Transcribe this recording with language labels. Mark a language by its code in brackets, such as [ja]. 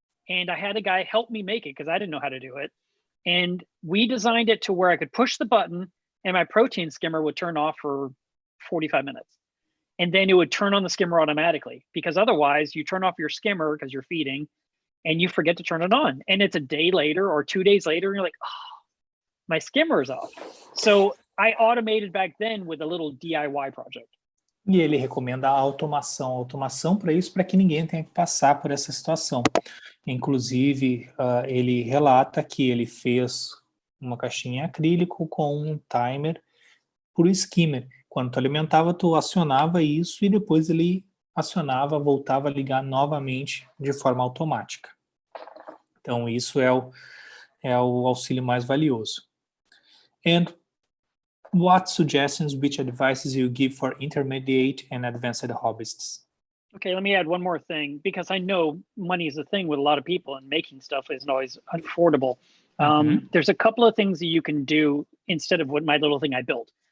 [en] And I had a guy help me make it because I didn't know how to do it. And we designed it to where I could push the button and my protein skimmer would turn off for 45 minutes. And then it would turn on the skimmer automatically, because otherwise you turn off your skimmer because you're feeding and you forget to turn it on. And it's a day later or 2 days later, and you're like, oh, my skimmer is off. So I automated back then with a little DIY project. [pt] E ele recomenda a automação para isso, para que ninguém tenha que passar por essa situação. Inclusive, ele relata que ele fez uma caixinha em acrílico com um timer por skimmer. Quando tu alimentava, tu acionava isso e depois ele acionava, voltava a ligar novamente de forma automática. Então, isso é o auxílio mais valioso. [en] And what suggestions, which advices you give for intermediate and advanced hobbyists? Okay, let me add one more thing, because I know money is a thing with a lot of people and making stuff isn't always affordable. There's a couple of things that you can do instead of what my little thing I built.